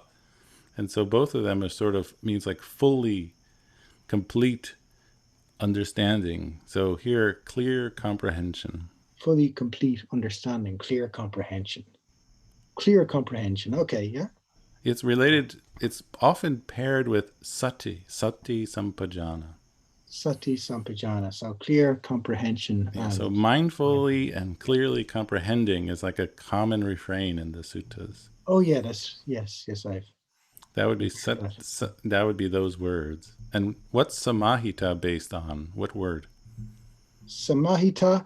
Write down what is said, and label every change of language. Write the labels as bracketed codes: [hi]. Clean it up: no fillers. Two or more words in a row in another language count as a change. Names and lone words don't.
[en] And so both of them are sort of means like fully, complete understanding. So here, clear comprehension. Fully complete understanding, clear comprehension. Clear comprehension. Okay, yeah. It's related, it's often paired with sati, [pi] sati sampajana. Sati sampajana. [en] So clear comprehension. Yeah, And so mindfully and clearly comprehending is like a common refrain in the suttas. oh yeah, that's yes, I've That would be heard that. that would be those words. And what's samahita based on? What word? Samahita.